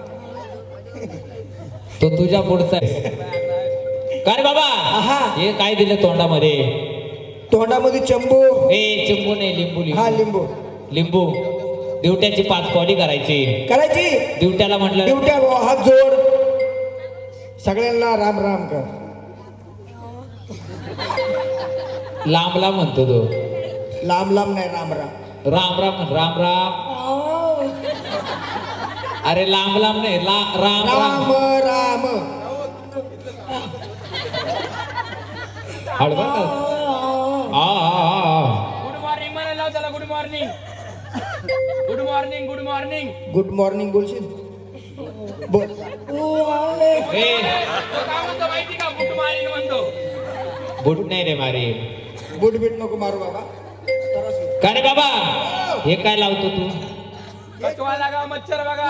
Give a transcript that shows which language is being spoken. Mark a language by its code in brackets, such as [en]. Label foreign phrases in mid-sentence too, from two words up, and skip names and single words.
[mr] तो तुझ्या पुढचा आहे का रे बाबा. हे काय दिलं तोंडामध्ये? तोंडामध्ये चंबू. चिंबू नाही लिंबू. हा लिंबू. लिंबू दिवट्याची 5 पावली करायची. करायची. दिवट्याला म्हटलं दिवट्या भाऊ हात जोड, सगळ्यांना राम राम कर. लांब लांब म्हणतो तो. लांब लांब नाही, राम राम. राम राम राम राम. अरे लांब लांब नाही, राम राम राम. राम. हळू बरं का? [en] good morning [mr] म्हणायला लाव त्याला. [en] Good morning. Good morning. Good morning. good morning [mr] बोलशील. बोल. ए, तो काय म्हणतो माहिती का? [en] good morning [mr] म्हणतो. बुट नाही रे मारे. बुट बीट नको मारू बाबा. का रे बाबा, हे काय लावतो तू? कचवा लागा, मच्छर बघा.